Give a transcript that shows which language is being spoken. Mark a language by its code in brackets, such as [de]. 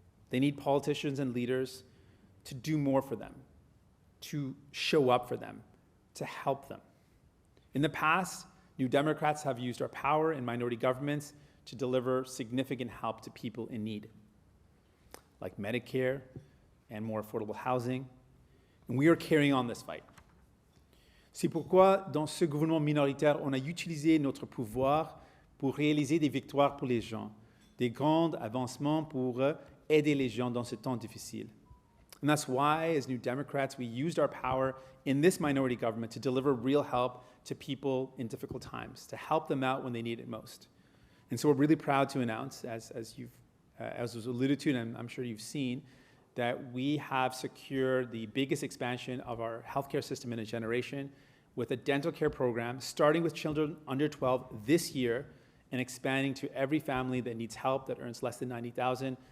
[en] They need politicians and leaders to do more for them, to show up for them, to help them. In the past, New Democrats have used our power in minority governments to deliver significant help to people in need, like Medicare and more affordable housing. And we are carrying on this fight. [fr] C'est pourquoi, dans ce gouvernement minoritaire, on a utilisé notre pouvoir pour réaliser des victoires pour les gens, des grands avancements pour aider les gens dans ce temps difficile. [en] And that's why, as New Democrats, we used our power in this minority government to deliver real help to people in difficult times, to help them out when they need it most. And so we're really proud to announce, as was alluded to, and I'm sure you've seen, that we have secured the biggest expansion of our healthcare system in a generation with a dental care program, starting with children under 12 this year and expanding to every family that needs help that earns less than $90,000.